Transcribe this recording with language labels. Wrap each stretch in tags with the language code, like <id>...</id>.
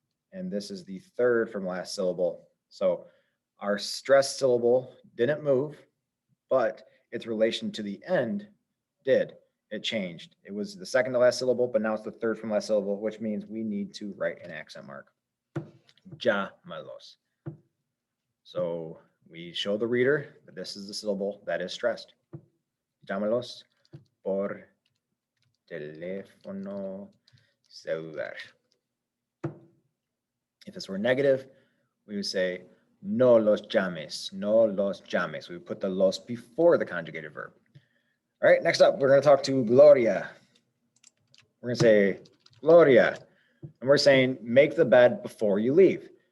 <en>And this is the third from last syllable. So our stressed syllable didn't move, but its relation to the end did. It changed. It was the second to last syllable, but now it's the third from last syllable, which means we need to write an accent mark.</en> <es>Llámalos.</es> <en>So we show the reader that this is the syllable that is stressed.</en> <es>Llámalos por teléfono celular.</es> <en>If this were negative, we would say</en> <es>no los llames, no los llames.</es> <en>We would put the los before the conjugated verb. All right, next up, we're going to talk to Gloria. We're going to say, Gloria, and we're saying, make the bed before you leave.</en>